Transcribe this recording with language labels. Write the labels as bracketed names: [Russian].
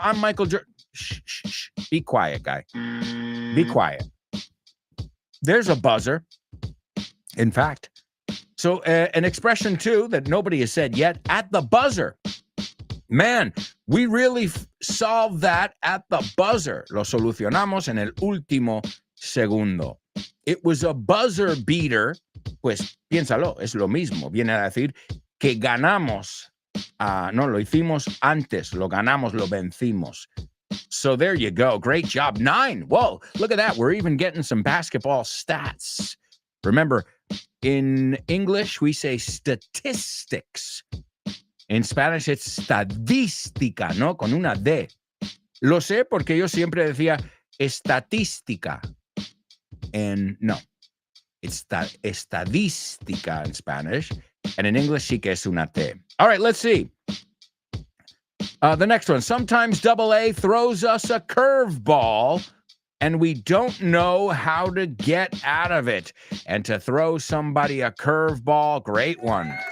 [English] I'm Michael Jordan. Shh, shh, shh. Be quiet, guy. Be quiet. There's a buzzer. In fact, so an expression too that nobody has said yet, at the buzzer. Man, we really solved that at the buzzer. [Spanish] Lo solucionamos en el último segundo. [English] It was a buzzer beater. [Spanish] Pues piénsalo, es lo mismo. Viene a decir que ganamos. No, lo hicimos antes. Lo ganamos, lo vencimos. [English] So there you go. Great job. [Spanish] 9. [English] Whoa, look at that. We're even getting some basketball stats. Remember, in English, we say statistics. In Spanish, it's [Spanish] estadística, ¿no? Con una D. Lo sé porque yo siempre decía estadística. [English] And no, it's estadística in Spanish. And in English, [Spanish] sí que es una T. [English] All right, let's see. The next one. Sometimes AA throws us a curveball and we don't know how to get out of it. And to throw somebody a curveball, great one.